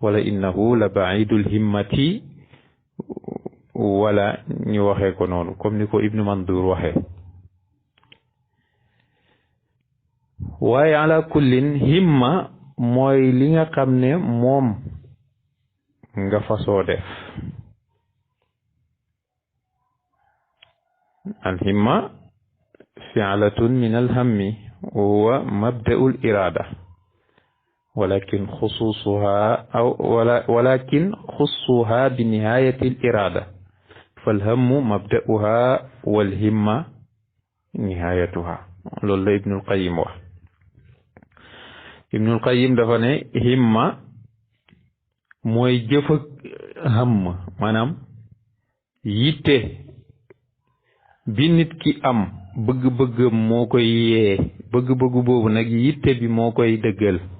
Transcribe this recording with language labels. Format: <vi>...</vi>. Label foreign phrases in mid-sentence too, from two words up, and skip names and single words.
<ar>ولا إنه لبعيد الهمة</ar> <wo>wala ñu waxee ko noonu comme ni ko ibnu mandur waxee. waaye</wo> <ar>على كل</ar> <wo>himma mooy li nga xam ne moom nga fasoo def.</wo> <ar>الهمة فعلة من الهم وهو مبدأ الإرادة ولكن خصها بنهاية الإرادة فالهم مبدؤها والهمة نهايتها.</ar> <wo>loolu la ibnul qayyim wax. ibnul qayyim dafa ne himma mooy jëf ak hamm, maanaam yitte bi nit ki am bëgg-bëggam moo koy yee, bëgg-bëggu boobu nag yitte bi moo koy dëggal.</wo>